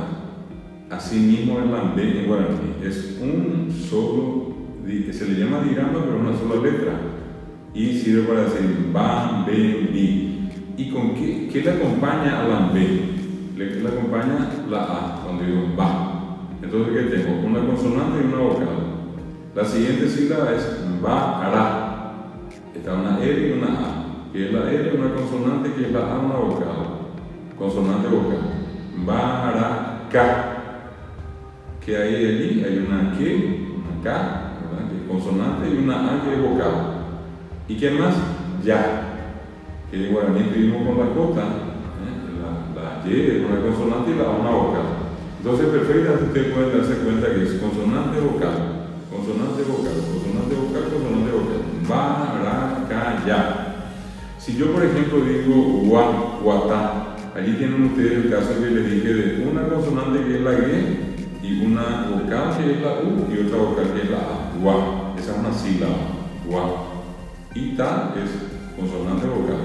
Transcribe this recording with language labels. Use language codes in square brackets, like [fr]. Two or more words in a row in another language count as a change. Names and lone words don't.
[es] Así mismo en la B en guaraní, es un solo, se le llama digrama, pero una sola letra. Y sirve para decir ba, be, bi. ¿Y con qué le acompaña a la B? Le acompaña la A, cuando digo ba. Entonces, ¿qué tengo? Una consonante y una vocal. La siguiente sílaba es ba, ra. Está una R y una A. Que es la R, una consonante, que es la A, una vocal. Consonante vocal. Ba, ra, ca. Que hay allí, hay una que, una K, ¿verdad? Que es consonante, y una A que es vocal. ¿Y qué más? Ya. Que en guaraní escribimos con la J, la Y es una consonante y la A una vocal. Entonces, perfectamente ustedes pueden darse cuenta que es consonante vocal, consonante vocal, consonante vocal, consonante vocal. Ba, ra, ca, ya. Si yo, por ejemplo, digo gua, guatá, allí tienen ustedes el caso que les dije de una consonante que es la G y una vocal que es la U y otra vocal que es la A. Gua, esa es una sílaba, gua. Y ta es consonante vocal.